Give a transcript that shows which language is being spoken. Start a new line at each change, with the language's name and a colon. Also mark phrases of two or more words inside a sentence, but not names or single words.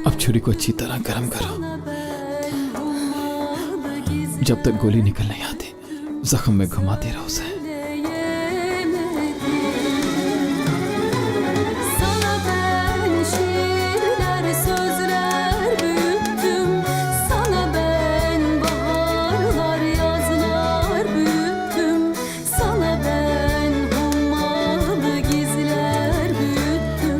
Urdu: چھری کو اچھی طرح گرم کرو۔ جب تک گولی نکل نہیں آتی زخم میں گھماتے رہو اسے.
Turkish: Sana ben şiirler, sözler büyüttüm. Sana ben baharlar, yazlar büyüttüm. Sana ben hummalı gizler büyüttüm.